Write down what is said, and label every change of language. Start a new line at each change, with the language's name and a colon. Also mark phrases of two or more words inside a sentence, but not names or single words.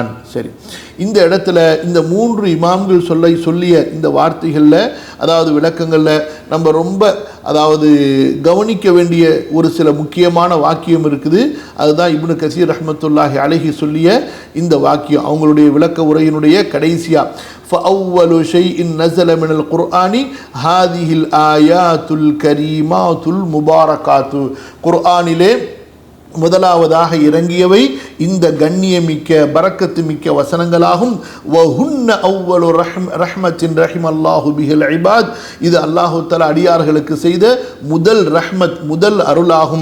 Tamil: சரி, இந்த இடத்துல இந்த மூன்று இமாம்கள் சொல்லிய இந்த வார்த்தைகளில், அதாவது விளக்கங்களில் நம்ம ரொம்ப கவனிக்க வேண்டிய ஒரு சில முக்கியமான வாக்கியம் இருக்குது. அதுதான் இப்னு கசீர்
Arabic: رحمة الله عليه
Tamil: சொல்லிய இந்த வாக்கியம். அவங்களுடைய விளக்க உரையினுடைய கடைசியா
Arabic: فأول شيء نزل من القرآن هذه الآيات الكريمات المباركات.
Tamil: குர்ஆனிலே முதலாவதாக இறங்கியவை இந்த கண்ணியமிக்க பரக்கத்து மிக்க வசனங்களாகும்.
Arabic: وهن أول رحمة رحم الله بها العباد.
Tamil: இது
Arabic: الله تعالى
Tamil: அடியார்களுக்கு செய்த முதல் ரஹ்மத், முதல் அருளாகும்.